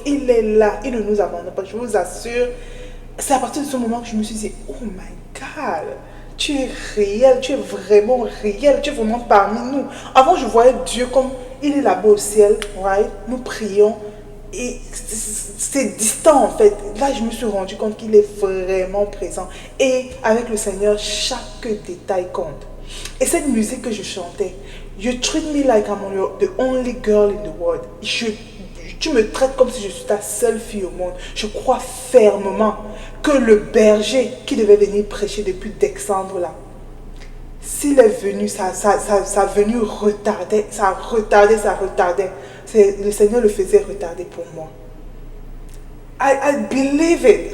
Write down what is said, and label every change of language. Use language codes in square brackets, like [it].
[fr] Il est là, il ne nous abandonne pas, je vous assure. C'est à partir de ce moment que je me suis dit, [en] oh my God, [fr] tu es réel, tu es vraiment réel, tu es vraiment parmi nous. Avant, je voyais Dieu comme il est là-bas au ciel, [en] right? [fr] Nous prions et c'est distant en fait. Là, je me suis rendu compte qu'il est vraiment présent. Et avec le Seigneur, chaque détail compte. Et cette musique que je chantais, [en] You treat me like I'm the only girl in the world. [fr] Tu me traites comme si je suis ta seule fille au monde. Je crois fermement que le berger qui devait venir prêcher depuis décembre là, s'il est venu, sa venue retardait, ça retardait. Le Seigneur le faisait retarder pour moi. [en] I believe it.